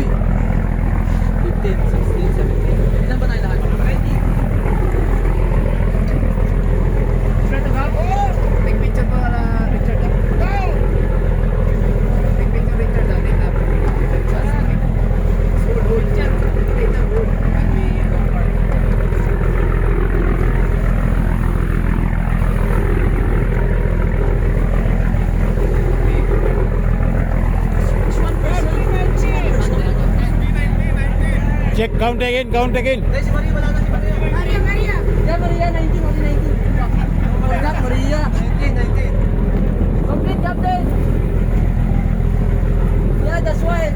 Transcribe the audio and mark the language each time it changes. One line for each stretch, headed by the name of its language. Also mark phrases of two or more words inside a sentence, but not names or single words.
English: 15, 16, 17.
Filipino: Ilan ba tayo lahat? 20.
English: Big picture
Filipino: pa wala, Richard.
English: Big picture, Richard. Dito. Hold, Richard.
Filipino: Dito,
English: hold. When we go park. Check, count again, count again.
Filipino: Dahil si Maria, wala na si Maria.
English: Yeah, Maria, 19, only 19. Forgot, Maria. 19. Complete, Captain. Yeah, that's why.